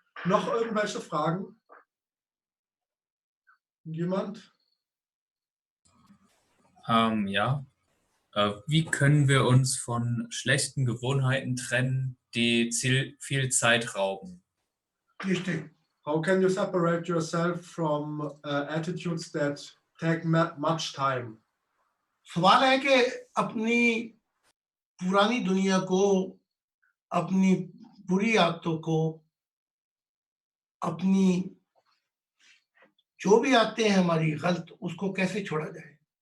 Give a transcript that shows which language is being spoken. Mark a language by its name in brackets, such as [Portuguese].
[German] Noch irgendwelche Fragen? Jemand? Ja. Wie können wir uns von schlechten Gewohnheiten trennen, die viel Zeit rauben? Richtig. [English] How can you separate yourself from attitudes that take much time? [Hindi] सवाल है कि अपनी पुरानी दुनिया को, अपनी बुरी आदतों को, अपनी जो भी आते हैं हमारी गलत, उसको कैसे छोड़ा जाए?